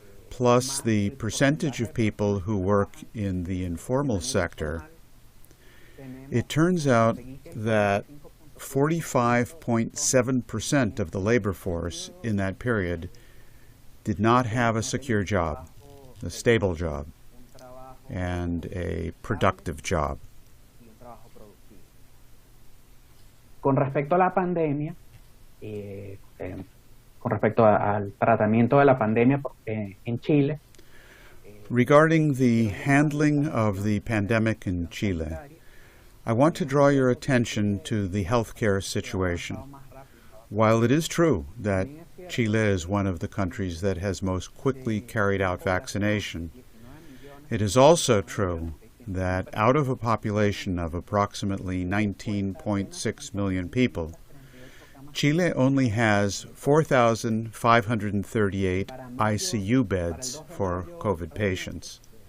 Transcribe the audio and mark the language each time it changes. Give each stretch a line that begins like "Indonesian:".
English: plus the percentage of people who work in the informal sector, it turns out that 45.7% of the labor force in that period did not have a secure job, a stable job, and a productive job.
Spanish: Con respecto a la pandemia, con respecto al tratamiento de la pandemia en Chile.
English: Regarding the handling of the pandemic in Chile, I want to draw your attention to the healthcare situation. While it is true that Chile is one of the countries that has most quickly carried out vaccination, it is also true that out of a population of approximately 19.6 million people, Chile only has 4,538 ICU beds for COVID patients.